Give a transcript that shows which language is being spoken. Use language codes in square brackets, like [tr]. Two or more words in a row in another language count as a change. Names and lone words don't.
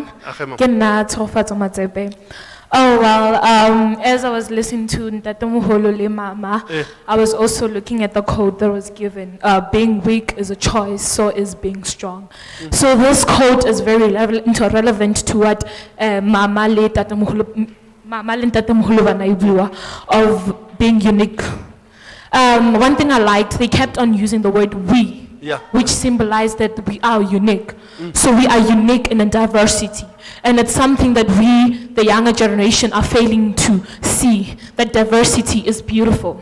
[st] Ke nna Tshofatso Matsepe. [en] Oh, well, as I was listening to [st] Ntatemoholo le Mama, [en] I was also looking at the quote that was given. Being weak is a choice, so is being strong. So this quote is very relevant to what [st] Mama le Ntatemoholo bana e bua [en] of being unique. One thing I liked, they kept on using the word we. Yeah. Which symbolized that we are unique. So we are unique in a diversity. And it's something that we, the younger generation, are failing to see, that diversity is beautiful.